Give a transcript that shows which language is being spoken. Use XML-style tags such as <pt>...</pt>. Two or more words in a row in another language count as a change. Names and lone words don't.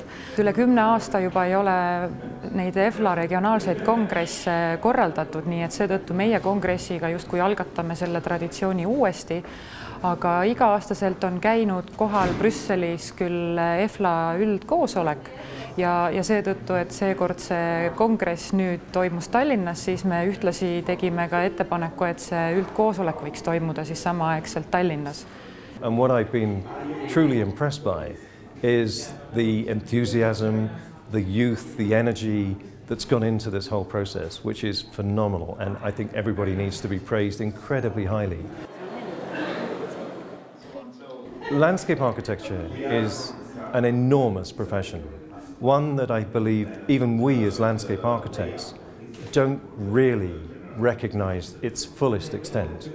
<et>Üle 10 aasta juba ei ole neid EFLA regionaalseid kongresse korraldatud, nii et seetõttu meie kongressiga justkui algatame selle traditsiooni uuesti, aga iga-aastaselt on käinud kohal Brüsselis küll EFLA üldkoosolek ja seetõttu, et seekord see kongress nüüd toimus Tallinnas, siis me ühtlasi tegime ka ettepaneku, et see üldkoosolek võiks toimuda siis samaaegselt Tallinnas.</et> <en>And what I've been truly impressed by is the enthusiasm, the youth, the energy that's gone into this whole process, which is phenomenal, and I think everybody needs to be praised incredibly highly. Landscape architecture is an enormous profession, one that I believe even we as landscape architects don't really recognize its fullest extent.</en>